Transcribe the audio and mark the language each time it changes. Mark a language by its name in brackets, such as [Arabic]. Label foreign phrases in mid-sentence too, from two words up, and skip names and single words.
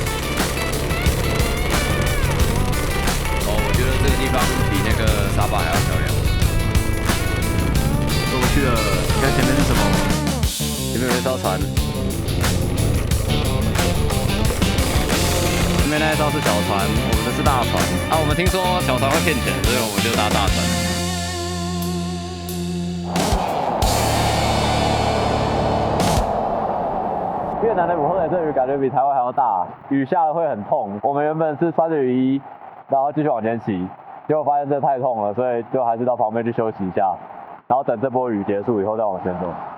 [Chinese] 哦，我覺得這個地方比那個沙巴還要漂亮。過不去了，你看前面是什麼？前面有一艘船。前面那一艘是小船，我們的是大船。啊，我們聽說小船會騙錢，所以我們就搭大船。越南的午後雷陣雨感覺比台灣還要大，雨下了會很痛。我們原本是穿着雨衣，然後繼續往前騎，結果發現這太痛了，所以就還是到旁邊去休息一下，然後等這波雨結束以後再往前走。